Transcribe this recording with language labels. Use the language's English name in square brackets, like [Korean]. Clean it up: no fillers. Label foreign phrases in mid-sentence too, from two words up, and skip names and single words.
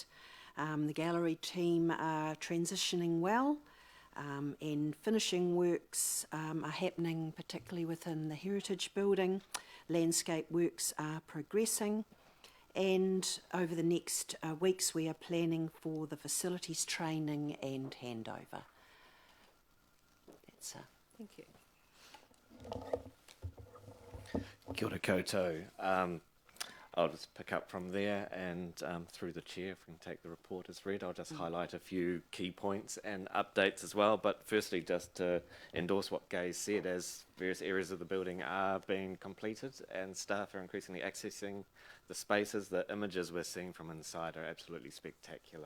[English] The gallery team are transitioning well, and finishing works are happening, particularly within the heritage building. Landscape works are progressing, and over the next weeks we are planning for the facilities training and handover. That's Thank you. [Māori] Kia ora koutou. [English] I'll just pick up from there, and through the chair, if we can take the report as read, I'll just highlight a few key points and updates as well. But firstly, just to endorse what Gay said, as various areas of the building are being completed and staff are increasingly accessing the spaces, the images we're seeing from inside are absolutely spectacular.